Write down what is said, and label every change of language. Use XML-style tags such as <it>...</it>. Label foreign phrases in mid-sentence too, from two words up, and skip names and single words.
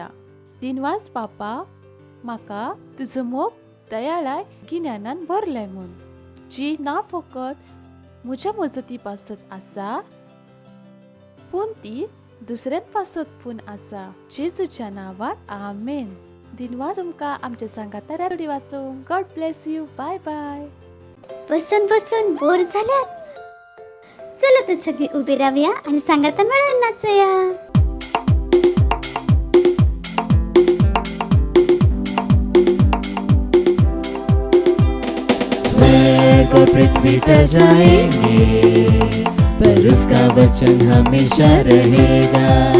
<kok>दिनवास बापा, म्हाका तुजो मोग दयाळाय गिन्यानान भरले म्हूण, जी ना फकत म्हज्या मजती पासत आसा पूण ती दुसऱ्यां पासत पूण आसा. जेजूच्या नांवान आमेन. दिनवास तुमकां आमच्या सांगाता रॅपसोडी वाचूंक.</kok> <en>God bless you. Bye bye.</en> <mr>बसून बोर झाल्यात? चला तर सगळी उभी राहूया आणि सांगाता मिळून नाचूया.</mr> <hi>स्वर्ग और पृथ्वी टल जाएंगे पर उसका वचन हमेशा रहेगा.</hi>